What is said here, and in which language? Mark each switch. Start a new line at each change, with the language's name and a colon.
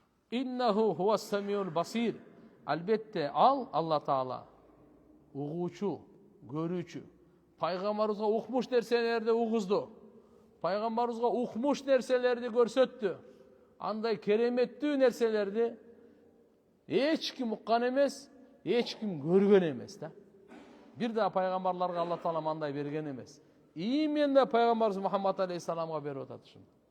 Arabic: Иннаху хуас самиул басир.
Kyrgyz: Албетте ал Алла Таала угуучу, көрүүчү. Пайгамбарыбызга укмуш нерселерди угузду. Пайгамбарыбызга укмуш нерселерди көрсөттү. Андай кереметтүү нерселерди эч ким уккан эмес, эч ким көргөн эмес да. Бир да пайгамбарларга Алла Таала мындай берген эмес. Именно пайгамбарыбыз Мухаммад алейхиссаламга берип атат ушуну.